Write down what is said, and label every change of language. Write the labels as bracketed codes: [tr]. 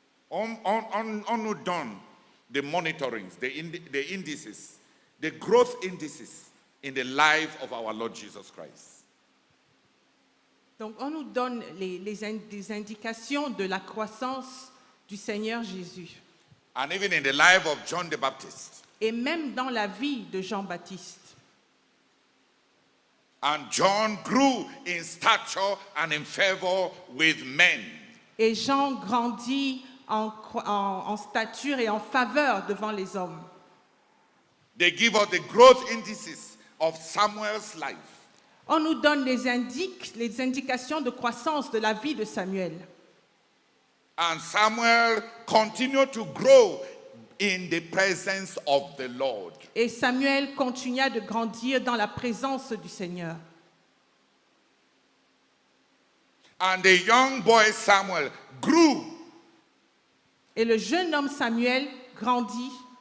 [fr] On nous donne [en] the monitorings, the indices, the growth indices in the life of our Lord Jesus Christ. [fr] Donc, on nous donne des indications de la croissance du Seigneur Jésus. [en] And even in the life of John the Baptist. [fr] Et même dans la vie de Jean-Baptiste. [en] And John grew in stature and in favor with men. [fr] Et Jean grandit en stature et en faveur devant les hommes. [en] They give us the growth indices of Samuel's life. [fr] On nous donne les indications de croissance de la vie de Samuel. [en] And Samuel continued to grow in the presence of the Lord. [fr] Et Samuel continua de grandir dans la présence du Seigneur. [en] And the young boy Samuel grew. [fr] Et le jeune homme Samuel grandit.